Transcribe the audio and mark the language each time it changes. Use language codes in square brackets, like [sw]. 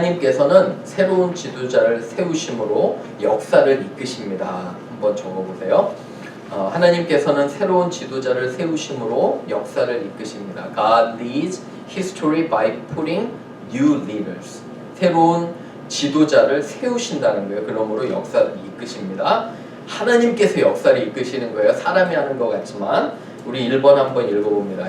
[ko] 하나님께서는 새로운 지도자를 세우심으로 역사를 이끄십니다. 한번 적어보세요. 하나님께서는 새로운 지도자를 세우심으로 역사를 이끄십니다. [en] God leads history by putting new leaders. [ko] 새로운 지도자를 세우신다는 거예요. 그러므로 역사를 이끄십니다. 하나님께서 역사를 이끄시는 거예요. 사람이 하는 것 같지만 우리 1번 한번 읽어봅니다.